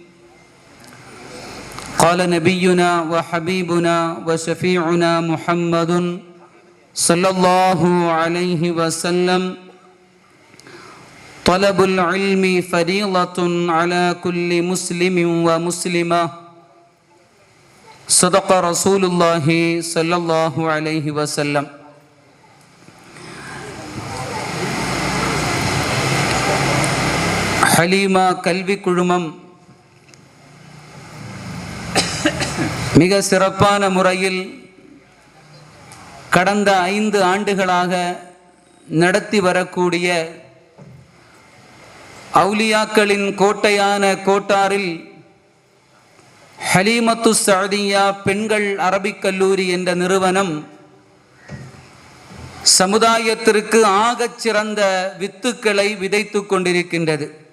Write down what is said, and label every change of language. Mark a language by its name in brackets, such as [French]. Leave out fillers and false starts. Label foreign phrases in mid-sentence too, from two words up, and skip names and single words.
[Arabic] قال نبينا وحبيبنا وشفيعنا محمد صلى الله عليه وسلم: طلب العلم فريضة على كل مسلم ومسلمة. صدق رسول الله صلى الله عليه وسلم. [Tamil] ஹலீமா கல்வி குழுமம் மிக சிறப்பான முறையில் கடந்த 5 ஆண்டுகளாக நடத்தி வரக்கூடிய அவுலியாக்களின் கோட்டையான கோட்டாரில் ஹலீமத்து சாதியா பெண்கள் அரபிக் கல்லூரி என்ற நிறுவனம் சமுதாயத்திற்கு ஆகச் சிறந்த வித்துக்களை விதைத்து கொண்டிருக்கின்றது.